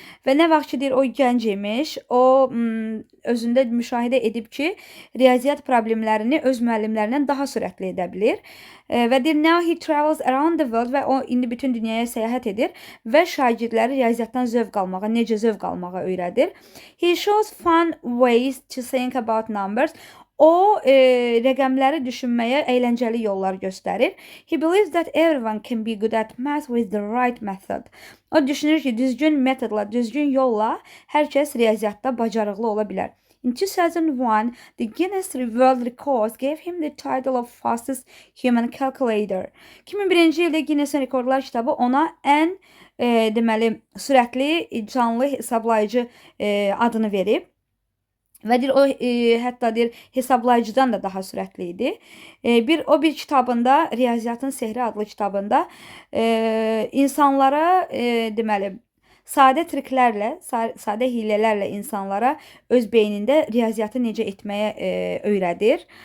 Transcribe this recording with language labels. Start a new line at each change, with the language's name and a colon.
Azerbaijani: Və nə vaxt ki deyir o gənc imiş, o özündə müşahidə edib ki, riyaziyyat problemlərini öz müəllimlərindən daha sürətli edə bilir. Və deyir
English: now he travels around the world
Azerbaijani: və o indi bütün dünyaya səyahət edir və şagirdləri riyaziyyatdan zövq almağa, necə zövq almağa öyrədir.
English: He shows fun ways to think about numbers.
Azerbaijani: O rəqəmləri düşünməyə əyləncəli yollar göstərir.
English: He believes that everyone can be good at math with the right method.
Azerbaijani: O düşünür ki, düzgün metodla, düzgün yolla hər kəs riyaziyyatda bacarıqlı ola bilər.
English: In 2001, the Guinness World Records gave him the title of fastest human calculator.
Azerbaijani: 2001-ci ildə Guinness Rekordlar kitabı ona ən deməli sürətli canlı hesablayıcı adını verib. Və deyir, o hətta deyir, hesablayıcıdan da daha sürətli idi. O bir kitabında, Riyaziyyatın Sehri adlı kitabında insanlara deməli, sadə triklərlə, sadə hilələrlə insanlara öz beynində riyaziyyatı necə etməyə öyrədir.